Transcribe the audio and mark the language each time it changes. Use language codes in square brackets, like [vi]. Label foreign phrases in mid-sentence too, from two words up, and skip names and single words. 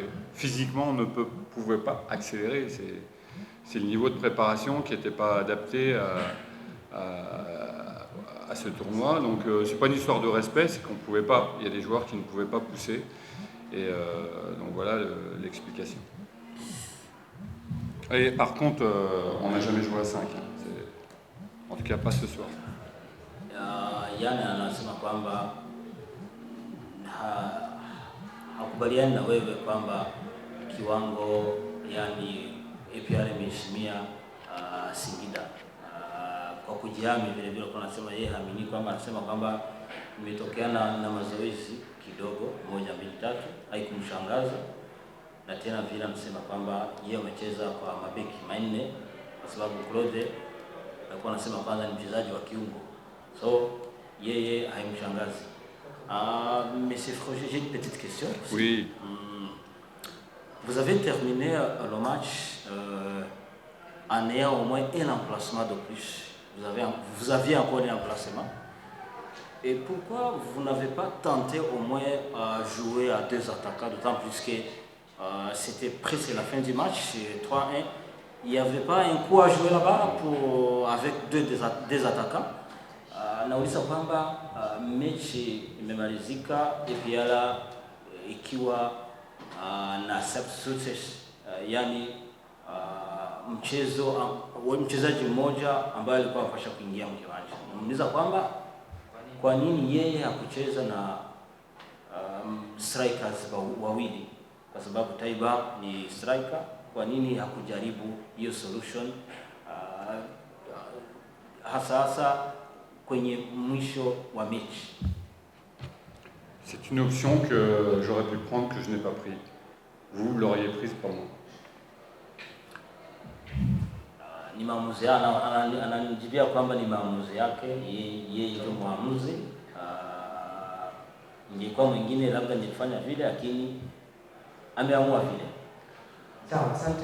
[fr] Physiquement, on ne pouvait pas accélérer. C'est le niveau de préparation qui n'était pas adapté à ce tournoi. Donc c'est pas une histoire de respect, c'est qu'on ne pouvait pas. Il y a des joueurs qui ne pouvaient pas pousser. Et donc voilà l'explication. Et par contre, on n'a jamais joué à 5. En tout cas, pas ce soir. [sw] Yani anasema kwamba hakubaliani na wewe kwamba kiwango yani APR imeheshimia Singida kwa kujihami. Vile vile kwa anasema yeye haamini kwamba, anasema kwamba imetokeana na mazoezi kidogo 1 2 3 haikumshangaza, na tena vile anasema kwamba yeye amecheza kwa mabeki manne kwa sababu Claude alikuwa anasema kwanza ni mchezaji wa kiungo, so yeye haimshangazi. [fr] Monsieur Froger, j'ai une petite question. Oui. Vous avez terminé le match en ayant au moins un emplacement de plus. Vous aviez encore un emplacement. Et pourquoi vous n'avez pas tenté au moins jouer à 2 attaquants, d'autant plus que c'était presque la fin du match, 3-1. Il n'y avait pas un coup à jouer là-bas avec deux attaquants. [sw] Nauliza kwamba mechi imemalizika APR ikiwa na substitutes, yani mchezaji mmoja ambaye alikuwa anapaswa kuingia mkiwanja. Nauliza kwamba kwa nini yeye hakucheza na strikers wawili, kwa sababu Taiba ni striker. Kwa nini hakujaribu hiyo solution hasa kwenye mwisho wa mechi? [fr] C'est une option que j'aurais pu prendre, que je n'ai pas pris. Vous l'auriez prise pour moi. [sw] Ni maamuzi yake, ananijibia kwamba ni maamuzi yake, yeye ndio maamuzi. Ingekuwa mwingine labda nilifanya vile, lakini ameamua vile. Sawa, asante.